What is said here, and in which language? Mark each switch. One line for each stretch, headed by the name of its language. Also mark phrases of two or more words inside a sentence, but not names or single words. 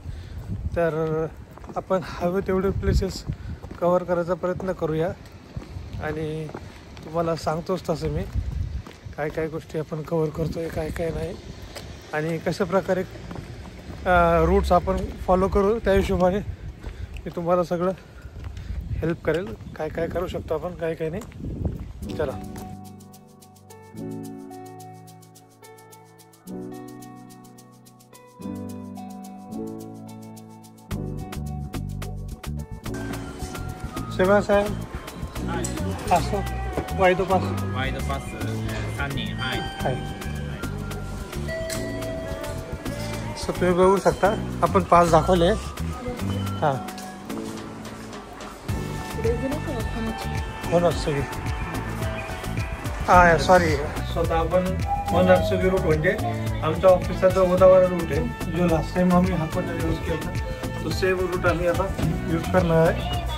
Marathi: तर आपण हवे तेवढे प्लेसेस कवर करायचा प्रयत्न करूया, आणि तुम्हाला सांगतोच तसं मी काय काय गोष्टी आपण कवर करतो आहे, काय काय नाही, आणि कशा प्रकारे रूट्स आपण फॉलो करू. त्या हिशोबाने मी तुम्हाला सगळं हेल्प करेल, काय काय करू शकतो आपण, काय काय नाही. चला.
Japanese: すいません。はい。あ、そう。ワイドパス。ワイドパス3人。はい。
Marathi: はい。सो तुम्ही बघू शकता, आपण पास दाखवले. हां, होनात्सुगी. हां, सॉरी. स्वतः आपण होनात्सुगी रूट म्हणजे आमच्या ऑफिसचा जो गोदावरी रूट आहे, जो
English: last time
Marathi: आम्ही हाकोटा यूज केला तो
English: same route
Marathi: आम्ही आता यूज करणार आहे.